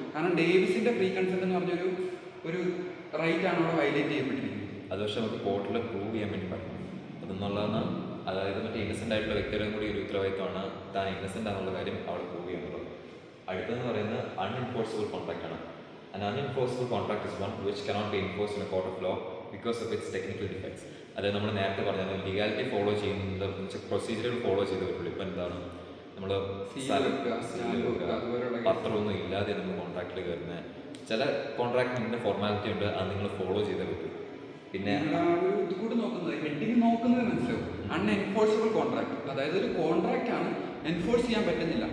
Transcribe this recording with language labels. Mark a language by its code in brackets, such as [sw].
[ml] കാരണം ഡേവിസിന്റെ free consent എന്ന് പറഞ്ഞൊരു റൈറ്റ് ആണ് അവിടെ വയലേറ്റ് ചെയ്യപ്പെട്ടിരിക്കുന്നത്. അത് പക്ഷേ നമുക്ക് കോർട്ടിൽ പ്രൂവ് ചെയ്യാൻ വേണ്ടി പറ്റണം. അതെന്നുള്ളതാണ്, അതായത് മറ്റേ ഇന്നസെൻ്റ് ആയിട്ടുള്ള വ്യക്തിയുടെയും കൂടി ഒരു ഉത്തരവാദിത്തമാണ് താൻ ഇന്നസെൻ്റ് ആണെന്നുള്ള കാര്യം അവിടെ പ്രൂവ് ചെയ്യുന്നുള്ളത്. അടുത്തെന്ന് പറയുന്നത് അൺഎൻഫോഴ്സബിൾ കോൺട്രാക്ട് ആണ്. [en] An unenforceable contract is one which cannot be enforced in a court of law because of its technical defects. [ml] അതായത് നമ്മൾ നേരത്തെ പറഞ്ഞത് ലീഗാലിറ്റി ഫോളോ ചെയ്യുന്നത് പ്രൊസീജിയറുകൾ ഫോളോ ചെയ്ത് വരുള്ളൂ. ഇപ്പം എന്താണ് നമ്മൾ Seal വെക്കുക, stamp വെക്കുക, അതുപോലെയുള്ള പത്രമൊന്നും ഇല്ലാതെ നമ്മൾ കോൺട്രാക്റ്റിൽ കയറുന്നത്. ചില കോൺട്രാക്റ്റിൻ്റെ ഫോർമാലിറ്റി ഉണ്ട്, അത് നിങ്ങൾ ഫോളോ ചെയ്തേ പറ്റൂ. പിന്നെ ഇത് കൂടെ നോക്കുന്നത് ഹെഡിങ് നോക്കുന്നത് മനസ്സിലാവും. അൺഎൻഫോഴ്സബിൾ കോൺട്രാക്ട്, അതായത് ഒരു കോൺട്രാക്റ്റ് ആണ് എൻഫോഴ്സ് ചെയ്യാൻ പറ്റുന്നില്ല.